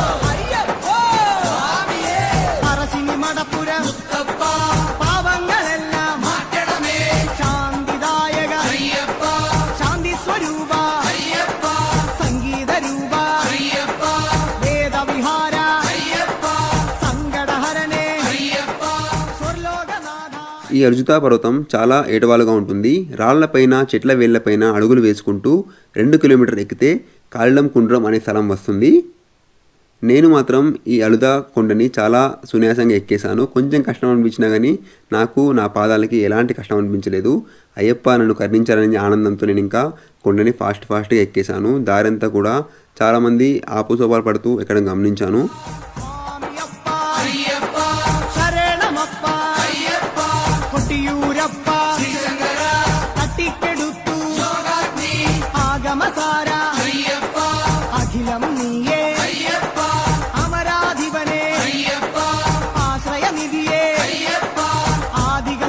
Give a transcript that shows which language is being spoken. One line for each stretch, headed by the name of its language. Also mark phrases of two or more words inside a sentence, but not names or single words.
Malayalam: പറശ്ശിനി മടപ്പുരം പാവങ്ങളെല്ലാം മാറ്റണമേ ശാന്തിദായക ശാന്തി സ്വരൂപ സംഗീത രൂപ വേദവിഹാര സങ്കടഹരനെ സ്വർലോകനാഥ.
Telugu: ఈ అర్జుతా పర్వతం చాలా ఏటవాలుగా ఉంటుంది. రాళ్లపైన చెట్ల వేళ్లపైన అడుగులు వేసుకుంటూ 2 కిలోమీటర్లు ఎక్కితే కాళిలం కుండ్రం అనే స్థలం వస్తుంది. నేను మాత్రం ఈ అలుదా కొండని చాలా సునాయాసంగా ఎక్కేశాను. కొంచెం కష్టం అనిపించినా కానీ నాకు నా పాదాలకి ఎలాంటి కష్టం అనిపించలేదు. అయ్యప్ప నన్ను కరుణించాలనే ఆనందంతో నేను ఇంకా కొండని ఫాస్ట్గా ఎక్కేశాను. దారంతా కూడా చాలామంది ఆపుసోపాలు పడుతూ ఎక్కడం గమనించాను.
Malayalam: സ്വാമിയപ്പ ശരണമപ്പ കൊട്ടിയൂരപ്പ തട്ടിക്കെടുത്തു ആഗമസാര അഖിലം നീയേ അമരാധിപനെ ആശ്രയനിധിയെ ആദികൾ